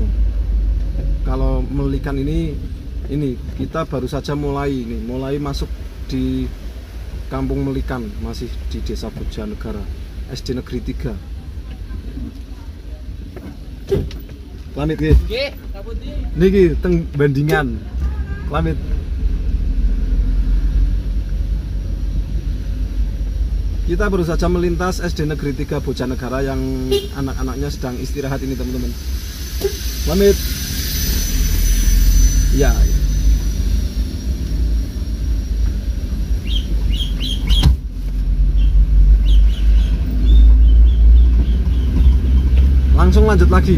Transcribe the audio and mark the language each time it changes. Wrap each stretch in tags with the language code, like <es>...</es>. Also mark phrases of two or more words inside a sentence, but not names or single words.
<id>Kalau Melikan ini kita baru saja mulai masuk di Kampung Melikan, masih di Desa Bojanegara, SD Negeri 3.</id> <jv>Pamit nggih. Nggih, sapundi. Niki teng Bandingan. Pamit.</jv> <id>Kita baru saja melintas SD Negeri 3 Bojanegara yang anak-anaknya sedang istirahat ini teman-teman. Pamit. Ya. Langsung lanjut lagi.</id>